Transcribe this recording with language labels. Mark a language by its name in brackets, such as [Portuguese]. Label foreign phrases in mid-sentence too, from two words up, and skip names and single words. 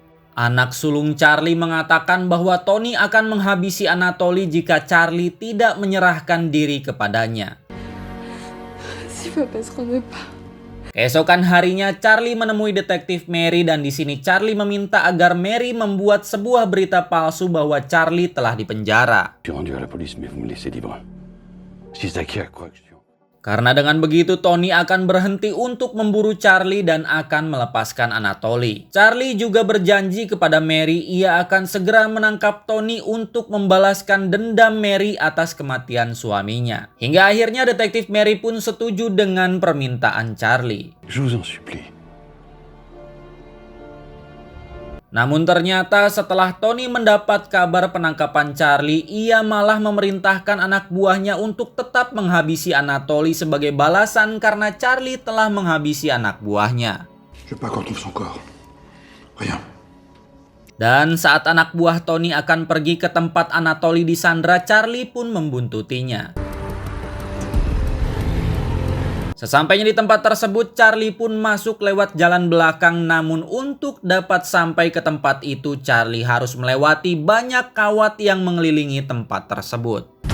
[Indonesian] Anak sulung Charlie mengatakan bahwa Tony akan menghabisi Anatoly jika Charlie tidak menyerahkan diri kepadanya. Keesokan harinya Charlie menemui detektif Mary dan di sini Charlie meminta agar Mary membuat sebuah berita palsu bahwa Charlie telah dipenjara. [French] Je suis rendu à la police, mais vous me laissez libre. Si Zaki croit que je suis... [Indonesian] Karena dengan begitu Tony akan berhenti untuk memburu Charlie dan akan melepaskan Anatoly. Charlie juga berjanji kepada Mary ia akan segera menangkap Tony untuk membalaskan dendam Mary atas kematian suaminya. Hingga akhirnya detektif Mary pun setuju dengan permintaan Charlie. [French] Je vous en supplie. [Indonesian] Namun ternyata setelah Tony mendapat kabar penangkapan Charlie, ia malah memerintahkan anak buahnya untuk tetap menghabisi Anatoly sebagai balasan karena Charlie telah menghabisi anak buahnya. [French] Je veux pas qu'on trouve son corps. Rien. [Indonesian] Dan saat anak buah Tony akan pergi ke tempat Anatoly disandra, Charlie pun membuntutinya. Sesampainya di tempat tersebut, Charlie pun masuk lewat jalan belakang, namun untuk dapat sampai ke tempat itu, Charlie harus melewati banyak kawat yang mengelilingi tempat tersebut.